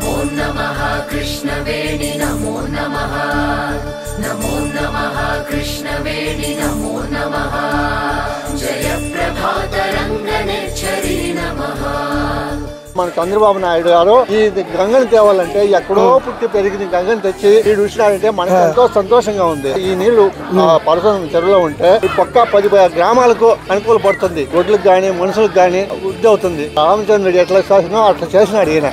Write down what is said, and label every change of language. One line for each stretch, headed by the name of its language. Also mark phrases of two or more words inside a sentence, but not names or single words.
Sanskrit: नमः कृष्णवेणि नमो नमः नमो नमः कृष्णवेणि नमो नमः जय प्रभात रंगनेच्छरी नमः।
Telugu: మన చంద్రబాబు నాయుడు గారు ఈ గంగని తేవాలంటే ఎక్కడో పుట్టి పెరిగిన గంగని తెచ్చి ఈ చూసినారంటే మనకు ఎంతో సంతోషంగా ఉంది. ఈ నీళ్లు పరసం చెరువులో ఉంటే ఈ పక్క 10 గ్రామాలకు అనుకూల పడుతుంది. రోడ్లకు గానీ మనుషులకు గానీ వృద్ధి అవుతుంది. రామచంద్రుడు ఎట్లా చేసినా అట్లా చేసినాడు ఈయన.